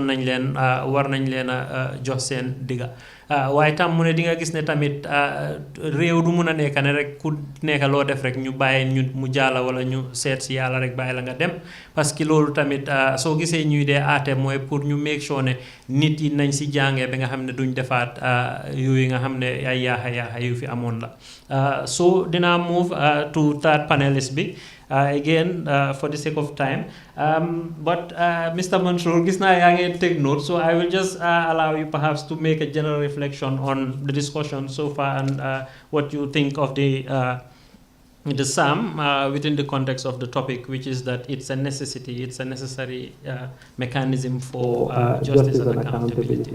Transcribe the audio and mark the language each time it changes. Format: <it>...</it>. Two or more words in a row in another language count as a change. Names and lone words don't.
<wo>nañ leen war nañ leen a jox seen digga waaye tam mu ne di nga gis ne tamit réew du mun a nekk ne rek ku nekk loo def rek ñu bàyyi ñu mu jaala wala ñu seet si yàlla rek bàyyi la nga dem</wo> <fr>parce que</fr> <wo>loolu tamit soo gisee ñuy dee aate mooy pour ñu</wo> <en>make sure</en> <wo>ne nit yi nañ si jàngee ba nga xam ne duñ defaat yooyu nga xam ne ay yaaxa yu fi amoon la so dinaa</wo> <en>move to third panelist</en> <wo>bi</wo> <en>again for the sake of time but Mr. Mansour</en> <wo>gis naa yaa ngi</wo> <en>take note so I will just allow you perhaps to make a general reflection on the discussion so far and what you think of the sum within the context of the topic, which is that it's a necessity, it's a necessary mechanism for justice and accountability.</en>